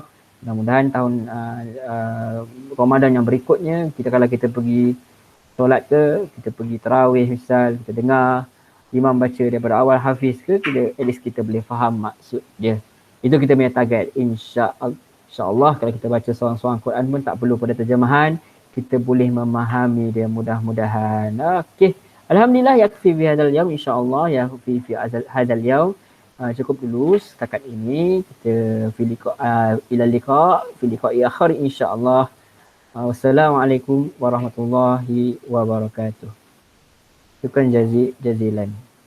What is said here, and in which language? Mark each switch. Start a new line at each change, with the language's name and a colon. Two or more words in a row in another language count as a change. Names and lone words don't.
Malay: Mudah-mudahan tahun Ramadan yang berikutnya, kalau kita pergi solat ke, kita pergi tarawih misal, kita dengar imam baca daripada awal hafiz ke,
English: at least
Malay: kita boleh faham maksud dia. Itu kita punya target, insya-Allah. InsyaAllah kalau kita baca seorang-seorang Quran pun tak perlu pada terjemahan, kita boleh memahami dia mudah-mudahan. Okey.
Arabic: الحمد لله يكفي في هذا اليوم إن شاء الله يكفي في هذا اليوم.
Malay: Cukup dulu setakat ini. Kita
Arabic: إلى لقاء في لقاء آخر
Malay: insya-Allah.
Arabic: والسلام عليكم ورحمة الله وبركاته. شكرا جزيلا.